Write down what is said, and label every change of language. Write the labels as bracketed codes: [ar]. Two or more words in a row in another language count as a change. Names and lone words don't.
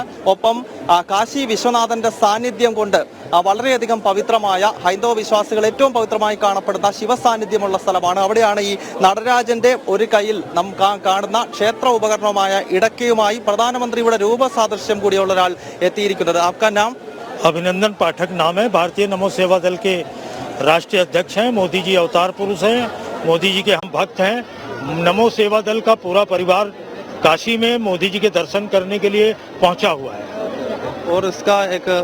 [ml] ഒപ്പം കാശി വിശ്വനാഥന്റെ സാന്നിധ്യം കൊണ്ട് വളരെയധികം പവിത്രമായ, ഹൈന്ദവ വിശ്വാസികൾ ഏറ്റവും പവിത്രമായി കാണപ്പെടുന്ന ശിവസാന്നിധ്യമുള്ള സ്ഥലമാണ്. അവിടെയാണ് ഈ നടരാജന്റെ ഒരു കയ്യിൽ നാം കാണുന്ന ക്ഷേത്ര ഉപകരണമായ ഇടയ്ക്കയുമായി പ്രധാനമന്ത്രിയുടെ രൂപസാദൃശ്യം കൂടിയുള്ള ഒരാൾ എത്തിയിരിക്കുന്നത്. [hi] आपका नाम? अभिनंदन पाठक नाम है। भारतीय नमो सेवा दल के राष्ट्रीय अध्यक्ष हैं। मोदी जी अवतार पुरुष हैं, मोदी जी के हम भक्त हैं। नमो सेवा दल का पूरा परिवार काशी में मोदी जी के दर्शन करने के लिए पहुंचा हुआ है। और इसका एक